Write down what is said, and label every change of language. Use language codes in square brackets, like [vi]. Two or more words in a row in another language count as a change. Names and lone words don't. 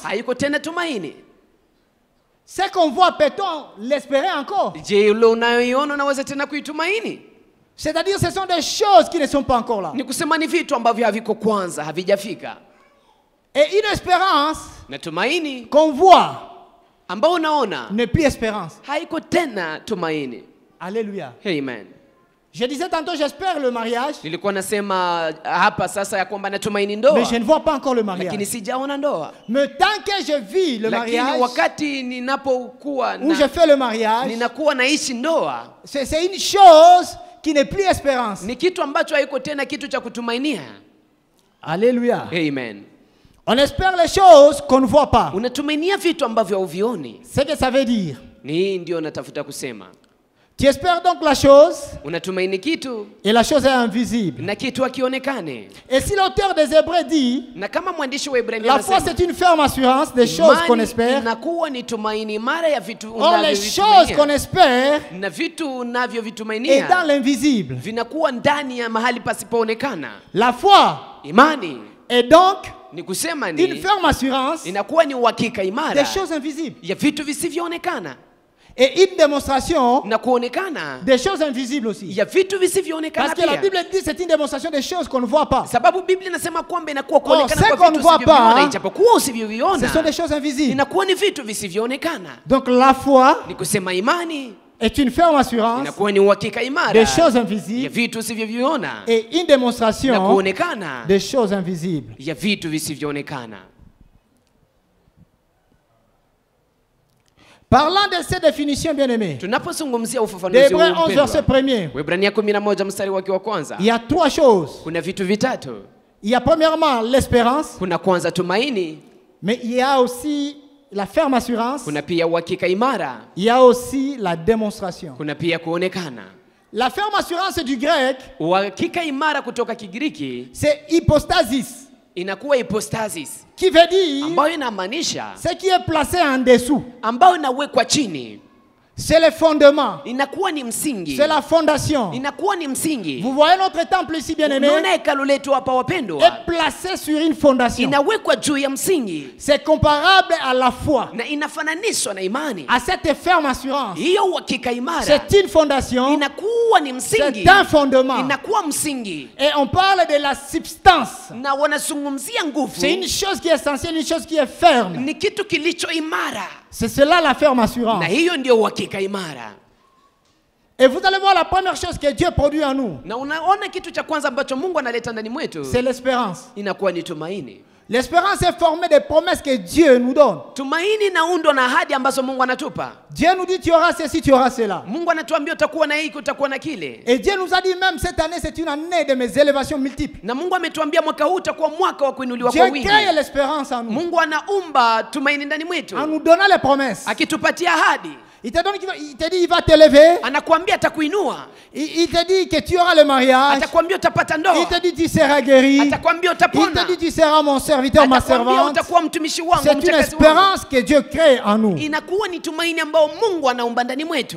[sw] haiko tena tumaini. [fr] ce qu'on voit, peut-on l'espérer encore? [sw] Je, ule unayoiona unaweza tena kuitumaini? [fr] C'est-à-dire, ce sont des choses qui ne sont pas encore là. [sw] Ni kusema ni vitu ambavyo haviko kwanza, havijafika. [fr] Et une espérance [sw] Na tumaini [fr] qu'on voit [sw] ambao unaona [fr] n'est plus espérance. [sw] haiko tena tumaini. Alléluia. Amen. [fr] Je disais tantôt, j'espère le mariage, [sw] Nilikuwa nasema hapa sasa ya kwamba natumaini ndoa, [fr] mais je ne vois pas encore le [sw] lakini [fr] mariage. [sw] sijaona ndoa. [fr] Mais tant que je vis le [sw] Lakini [fr] mariage, [sw] wakati ninapokuwa [fr] où je fais le mariage, [sw] ninakuwa naishi ndoa, [fr] c'est une chose qui n'est plus espérance. [sw] ni kitu ambacho haiko tena kitu cha kutumainia. Alléluia. Amen. [fr] On espère les choses qu'on ne voit pas. [sw] Unatumainia vitu ambavyo hauvioni. [fr] C'est ce que ça veut dire. [sw] Ni hii ndio natafuta kusema. [fr] Tu espères donc la chose [sw] Unatumaini kitu [fr] et la chose est invisible. [sw] na kitu hakionekane. [fr] Et si l'auteur des Hébreux dit, [sw] Na kama mwandishi wa Ibrania [fr] la foi [sw] anasema, [fr] c'est une ferme assurance des choses qu'on [sw] imani [fr] espère. [sw] inakuwa ni tumaini imara ya vitu [fr] Or les choses qu'on [sw] unavyovitumainia. [fr] espère [sw] Na vitu [fr] est dans [sw] unavyovitumainia [fr] l'invisible. [sw] vinakuwa ndani ya mahali pasipoonekana. [fr] La foi [sw] Imani [fr] est donc [sw] ni kusema [fr] une [sw] ni [fr] ferme assurance [sw] inakuwa ni uhakika imara [fr] des choses invisibles. [sw] ya vitu visivyoonekana [fr] Et une démonstration [sw] na kuonekana [fr] des choses invisibles aussi. [sw] ya vitu visivyoonekana [fr] Parce que la [sw] pia. [fr] Bible dit c'est une démonstration des choses qu'on ne voit pas. [sw] Sababu Biblia inasema kwamba inakuwa [fr] ce [sw] kuonekana [fr] qu'on [sw] kwa [fr] ne [sw] vitu [fr] voit [sw] usivyoviona, [fr] pas, [sw] ijapokuwa [fr] Ce [sw] usivyoviona [fr] sont des choses invisibles. [sw] inakuwa ni vitu visivyoonekana. [fr] Donc la foi [sw] Ni kusema imani [fr] est une ferme assurance [sw] inakuwa ni uhakika imara [fr] des choses [sw] ya [fr] invisibles [sw] vitu usivyoviona [fr] et une [sw] na [fr] démonstration [sw] kuonekana [fr] des choses invisibles. [sw] ya vitu visivyoonekana. [fr] Parlant de ces définitions, bien-aimés, [sw] Tunapozungumzia [fr] de [sw] ufafanuzi huu [fr] Hébreux 11, verset [sw] mpendwa, [fr] 1er, [sw] Waebrania 11 mstari wake wa kwanza, [fr] il y a trois choses. [sw] kuna vitu vitatu. [fr] Il y a premièrement l'espérance, [sw] Kuna kwanza tumaini, [fr] mais il y a aussi la ferme assurance, [sw] kuna pia uhakika imara, [fr] il y a aussi la démonstration. [sw] kuna pia kuonekana. [fr] La ferme assurance du grec, [sw] Uhakika imara kutoka Kigiriki [fr] c'est hypostasis, [sw] inakuwa hypostasis, [fr] qui veut dire [sw] ambayo inamaanisha [fr] ce qui est placé en dessous. [sw] ambayo inawekwa chini, [fr] C'est le fondement, [sw] inakuwa ni msingi, [fr] c'est la fondation. [sw] inakuwa ni msingi. [fr] Vous voyez notre temple ici, bien-aimé, [sw] Unaona hekalu letu hapa wapendwa, [fr] est placé sur une fondation. [sw] inawekwa juu ya msingi [fr] C'est comparable à la foi, [sw] na inafananishwa na imani. [fr] à cette ferme assurance. [sw] Hiyo uhakika imara [fr] C'est une fondation, [sw] inakuwa ni msingi, [fr] c'est un fondement. [sw] inakuwa msingi, [fr] Et on parle de la substance. [sw] na wanazungumzia nguvu. [fr] C'est une chose qui est essentielle, une chose qui est ferme. [sw] Ni kitu kilicho imara, [fr] C'est cela la ferme assurance. [sw] na hiyo ndio uhakika imara. [fr] Et vous allez voir la première chose que Dieu produit en nous, [sw] Na unaona kitu cha kwanza ambacho Mungu analeta ndani mwetu [fr] c'est l'espérance. [sw] inakuwa ni tumaini. [fr] L'espérance est formée des promesses que Dieu nous donne. [sw] Tumaini inaundwa na ahadi ambazo Mungu anatupa. [fr] Dieu nous dit tu auras ceci, tu auras cela. [sw] Mungu anatuambia utakuwa na hiki, utakuwa na kile. [fr] Et Dieu nous a dit même cette année c'est une année de mes élévations multiples. [sw] Na Mungu ametuambia mwaka huu utakuwa mwaka wa kuinuliwa [fr] Dieu [sw] kwa wingi. [fr] crée l'espérance en nous, [sw] Mungu anaumba tumaini ndani mwetu, [fr] en nous donnant les promesses. [sw] akitupatia ahadi. [fr] Il te donne, il te dit il va t'élever. [sw] anakuambia atakuinua, [fr] Il te dit que tu auras le mariage. [sw] atakwambia utapata [fr] Il [sw] ndoa, [fr] te dit tu seras guéri. [sw] atakwambia [fr] Il te [sw] utapona, [fr] dit tu seras mon serviteur, ma [sw] atakwambia [fr] servante. [sw] utakuwa mtumishi wangu, [fr] C'est une [sw] mchakazi wangu. [fr] espérance que Dieu crée en nous. [sw] Inakuwa ni tumaini ambao Mungu anaumba ndani mwetu.